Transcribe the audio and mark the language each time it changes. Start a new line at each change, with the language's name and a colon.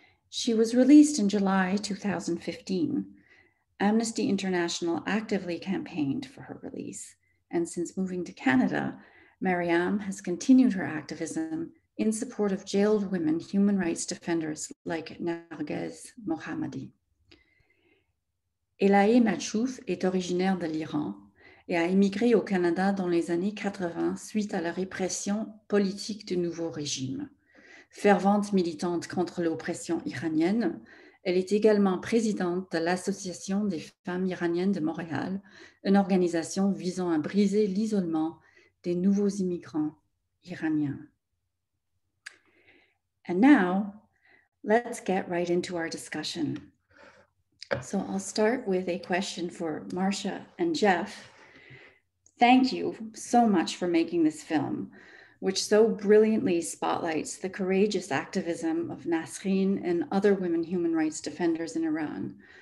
English: She was released in July 2015. Amnesty International actively campaigned for her release, and since moving to Canada, Mariam has continued her activism in support of jailed women human rights defenders like Narges Mohammadi.
French: Elahe Machouf est originaire de l'Iran et a immigré au Canada dans les années 80 suite à la répression politique du nouveau régime. Fervente militante contre l'oppression iranienne, elle est également présidente de l'Association des femmes iraniennes de Montréal, une organisation visant à briser l'isolement des nouveaux immigrants iraniens.
English: And now, let's get right into our discussion. So I'll start with a question for Marcia and Jeff. Thank you so much for making this film, which so brilliantly spotlights the courageous activism of Nasrin and other women human rights defenders in Iran.